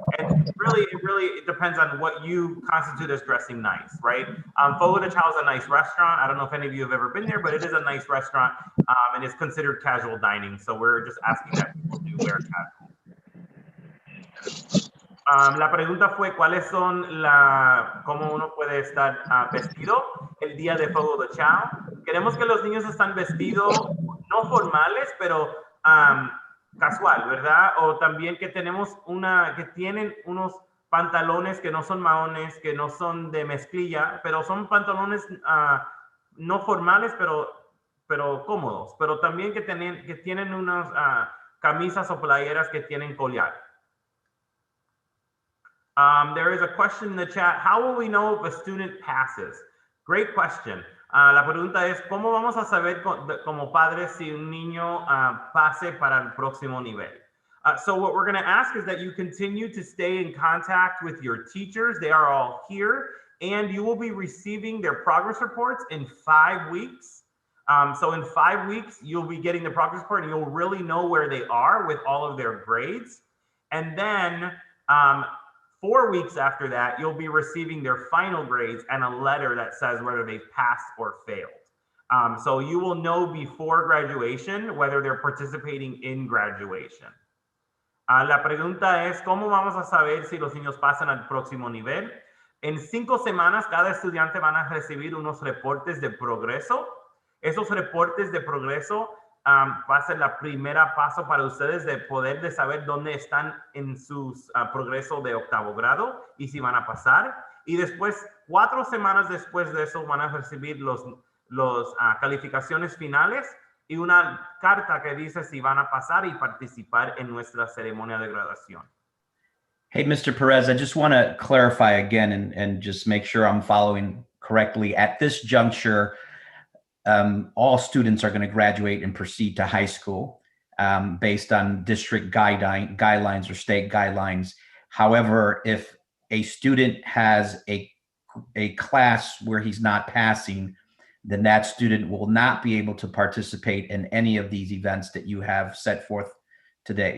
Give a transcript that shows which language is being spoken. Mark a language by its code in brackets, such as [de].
[en] And really, it depends on what you constitute as dressing nice, right? Fogo de Chao is a nice restaurant. I don't know if any of you have ever been there, but it is a nice restaurant, and it's considered casual dining. So we're just asking that people do wear casual. [es] La pregunta fue cuáles son cómo uno puede estar vestido el día de Fogo de Chao. Queremos que los niños están vestidos no formales, pero casual, ¿verdad? O también que que tienen unos pantalones que no son maones, que no son de mezclilla, pero son pantalones no formales, pero cómodos. Pero también que tienen unas camisas o playeras que tienen collar. [en] There is a question in the chat. How will we know if a student passes? Great question. [es] La pregunta es, ¿cómo vamos a saber como padres si un niño pase para el próximo nivel? [en] So what we're going to ask is that you continue to stay in contact with your teachers. They are all here, and you will be receiving their progress reports in 5 weeks. So in 5 weeks, you'll be getting the progress report, and you'll really know where they are with all of their grades. And then 4 weeks after that, you'll be receiving their final grades and a letter that says whether they've passed or failed. So you will know before graduation whether they're participating in graduation. [es] La pregunta es, ¿cómo vamos a saber si los niños pasan al próximo nivel? En 5 semanas, cada estudiante van a recibir unos reportes de progreso. Esos reportes de progreso va a ser la primera paso para ustedes de poder de saber dónde están en su progreso de 8º grado y si van a pasar. Y después, 4 semanas después de eso, van a recibir los calificaciones finales y una carta que dice si van a pasar y participar en nuestra ceremonia de graduación. [en] Hey, Mr. Perez, I just want to clarify again and just make sure I'm following correctly. At this juncture, all students are going to graduate and proceed to high school based on district guidelines or state guidelines. However, if a student has a class where he's not passing, then that student will not be able to participate in any of these events that you have set forth today.